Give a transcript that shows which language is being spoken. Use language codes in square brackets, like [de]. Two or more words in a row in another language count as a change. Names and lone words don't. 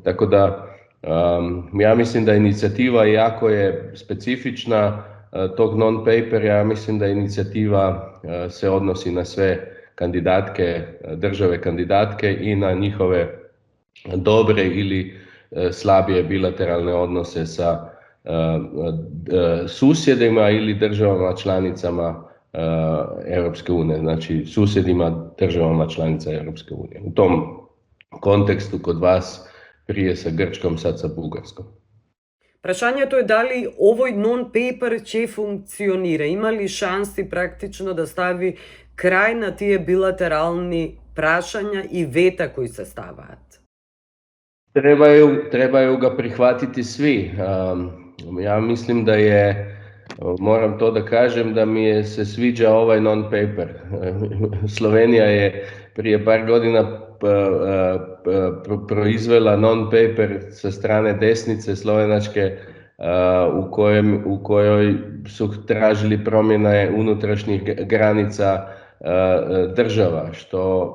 [hr] Tako da ja mislim da inicijativa, iako je specifična tog non-paper, ja mislim da inicijativa se odnosi na sve kandidatke, države kandidatke i na njihove dobre ili slabije bilateralne odnose sa susjedima ili državama članicama Europske unije, znači susjedima državama članica Europske unije. U tom kontekstu kod vas prije sa Grčkom, sad sa Bugarskom. [mk] Прашањето е дали овој нон-пейпер ќе функционира. Има ли шанси практично да стави крај на тие билатерални прашања и вета кои се ставаат? [hr] Trebaju ga prihvatiti svi. Ja mislim da je, moram to da kažem, da mi se sviđa ovaj non-paper. Slovenija je prije par godina proizvela non-paper sa strane desnice slovenačke u kojoj su tražili promjene unutrašnjih granica država, što